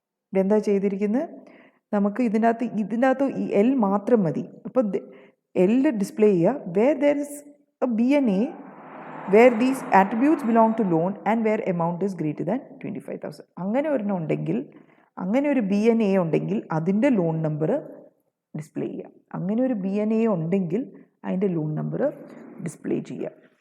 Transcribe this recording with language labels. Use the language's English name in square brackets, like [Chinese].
[Malayalam] ഇതെന്താ ചെയ്തിരിക്കുന്നത്, നമുക്ക് ഇതിനകത്ത് ഈ എൽ മാത്രം മതി. അപ്പോൾ എൽ ഡിസ്പ്ലേ ചെയ്യുക [English] where there is a BNA where these attributes belong to loan and where amount is greater than 25,000. [Malayalam] അങ്ങനെ ഒരെണ്ണം ഉണ്ടെങ്കിൽ, അങ്ങനെ ഒരു BNA ഉണ്ടെങ്കിൽ അതിൻ്റെ ലോൺ നമ്പർ ഡിസ്പ്ലേ ചെയ്യുക. അങ്ങനെ ഒരു BNA ഉണ്ടെങ്കിൽ അതിൻ്റെ ലോൺ നമ്പർ ഡിസ്പ്ലേ ചെയ്യുക.